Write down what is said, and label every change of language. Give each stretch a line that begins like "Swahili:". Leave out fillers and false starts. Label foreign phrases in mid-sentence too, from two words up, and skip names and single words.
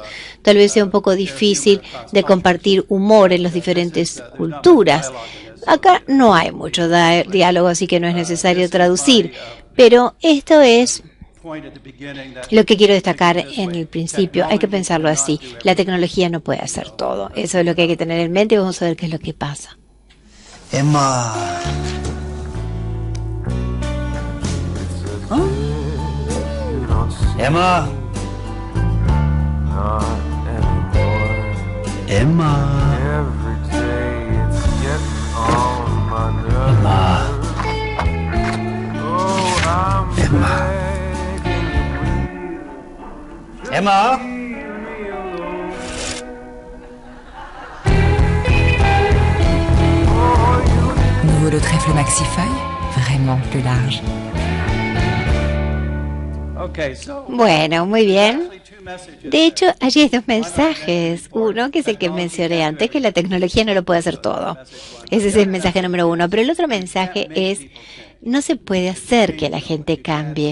Spanish: Tal vez sea un poco difícil de compartir humor en las diferentes culturas. Acá no hay mucho diálogo, así que no es necesario traducir, pero esto es lo que quiero destacar en el principio. Hay que pensarlo así. La tecnología no puede hacer todo. Eso es lo que hay que tener en mente y vamos a ver qué es lo que pasa. Emma. ¿Ah? Emma. Emma. Emma. Emma. Emma.
French: Nouveau le trèfle maxifeuille, vraiment plus large.
Spanish: Bueno, muy bien. De hecho, allí hay 2 mensajes. Uno, que es el que mencioné antes, que la tecnología no lo puede hacer todo. Ese es el mensaje número 1. Pero el otro mensaje es: no se puede hacer que la gente cambie.